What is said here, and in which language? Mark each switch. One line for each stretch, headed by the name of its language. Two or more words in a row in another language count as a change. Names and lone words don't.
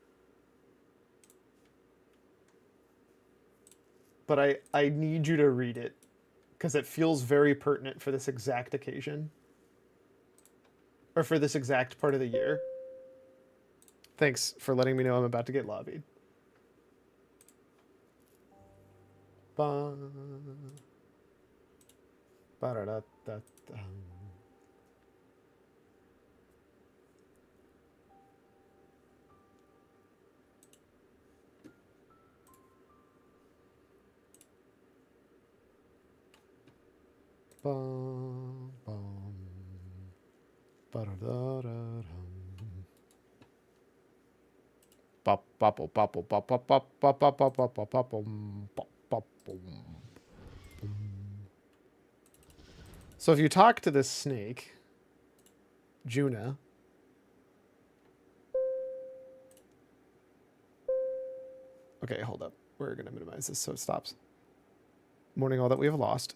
English: But I need you to read it, because it feels very pertinent for this exact occasion. Or for this exact part of the year. Thanks for letting me know I'm about to get lobbied. Ba da da da. Bum, bum, ba-da-da-da-dum. Bop, bopple, bopple, bop, bop, bop, bop, bop, bop, bop, bop, bop, bop, bop, boom. So if you talk to this snake, Juna, okay, hold up. We're going to minimize this so it stops. Mourning all that we have lost.